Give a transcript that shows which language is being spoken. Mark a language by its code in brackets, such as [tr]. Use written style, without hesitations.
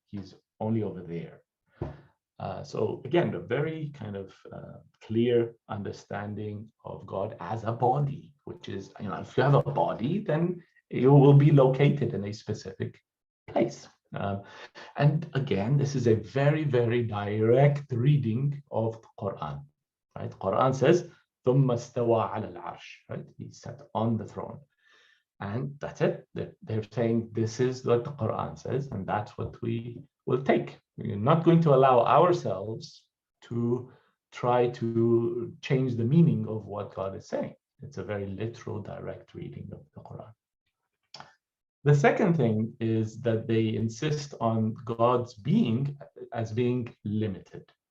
[en] He's only over there. So again, a very kind of clear understanding of God as a body, which is, if you have a body, then you will be located in a specific place. And again, this is a very, very direct reading of the Quran. Right? Quran says, [ar] ثم استوى على العرش. [en] Right? He sat on the throne. And that's it. They're saying this is what the Quran says, and that's what we will take. We're not going to allow ourselves to try to change the meaning of what God is saying. It's a very literal, direct reading of the Quran. The second thing is that they insist on God's being as being limited.